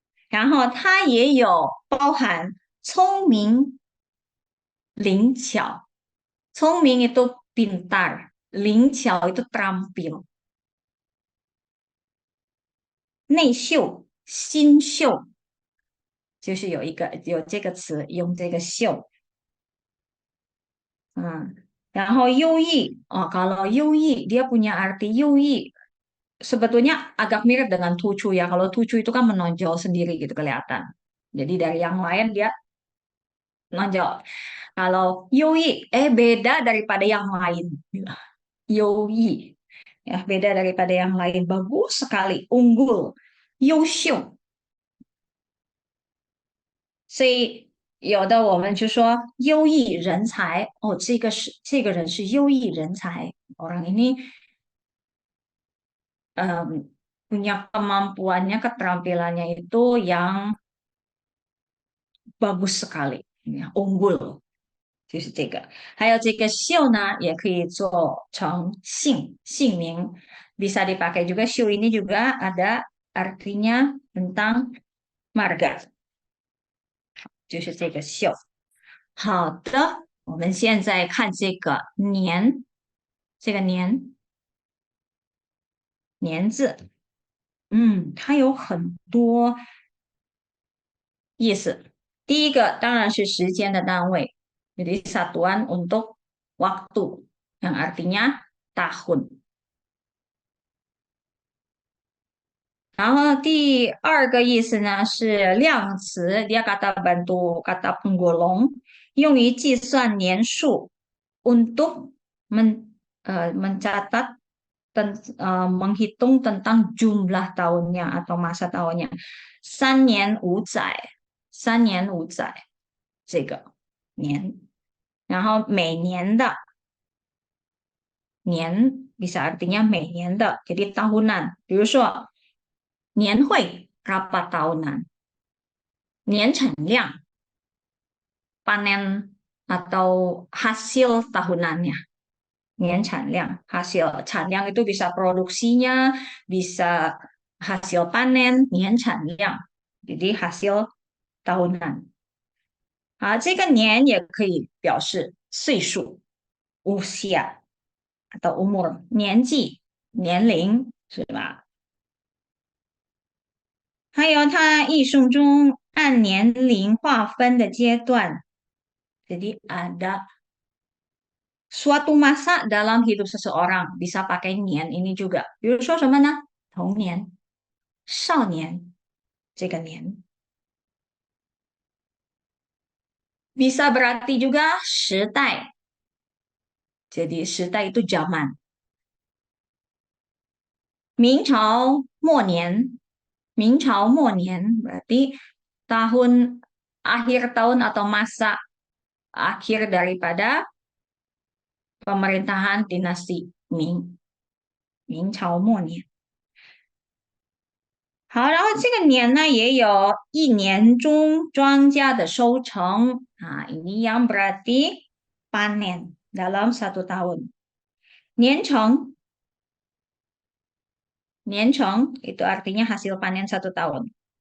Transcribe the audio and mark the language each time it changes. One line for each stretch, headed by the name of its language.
Chinese: 然后它也有包含聪明、灵巧。聪明
Indonesian: itu pintar，
Chinese: 灵巧
Indonesian: itu terampil，
Chinese: 内秀、心秀，就是有这个词，用这个"秀"。
Indonesian: 然后优异kalau 优异 dia punya arti 优异 sebetulnya agak mirip dengan tucu ya. Kalau tucu itu kan menonjol sendiri gitu kelihatan. Jadi dari yang lain dia menonjol. Kalau 优异 beda daripada yang lain. 优异 ya beda daripada yang lain. Bagus sekali, unggul, 优秀。
Chinese: 所以有的我们就说优异人才哦，这个人是优异人才，
Indonesian: orang ini punya kemampuannya, keterampilannya itu yang bagus sekali, ya, unggul，
Chinese: 就是这个。还有这个"秀"呢，也可以做成姓名，
Indonesian: bisa dipakai juga"秀" ini juga ada artinya tentang marga，
Chinese: 就是这个"秀"。好的，我们现在看这个"年"，这个"年"字，它有很多意思。第一个当然是时间的单位，
Indonesian: jadi satuan untuk waktu yang artinya tahun。
Chinese: 然后第二个意思呢是量词，
Indonesian: dia kata bantu kata penggolong，
Chinese: 用于计算年数，
Indonesian: untuk mencatat dan menghitung tentang jumlah tahunnya atau masa tahunnya。
Chinese: 3年5载，3年5载这个年，然后每年的年 bisa artinya 每年的，
Indonesian: jadi tahunan。
Chinese: 比如说年会
Indonesian: rapat tahunan，年产量 panen atau hasil tahunannya。年产量hasil产量itu bisa produksinya, bisa hasil panen, 年产量，jadi hasil tahunan。
Chinese: 好，这个年也可以表示岁数，
Indonesian: usia atau umur，
Chinese: 年纪、年龄，是吧？还有它译诵中按年龄划分的阶段，
Indonesian: jadi ada suatu masa dalam hidup seseorang bisa pakai nian ini juga.
Chinese: 比如说什么呢？童年、少年这个年
Indonesian: bisa berarti juga
Chinese: 时代。
Indonesian: jadi 时代 itu zaman。明朝末年，明朝末年 berarti tahun akhir tahun atau masa akhir daripada pemerintahan dinasti Ming，明朝末年。
Chinese: 好，然后这个年呢，也有一年中庄稼的收成啊，
Indonesian: ini yang berarti panen dalam satu tahun。年成，年成 itu artinya hasil panen satu tahun。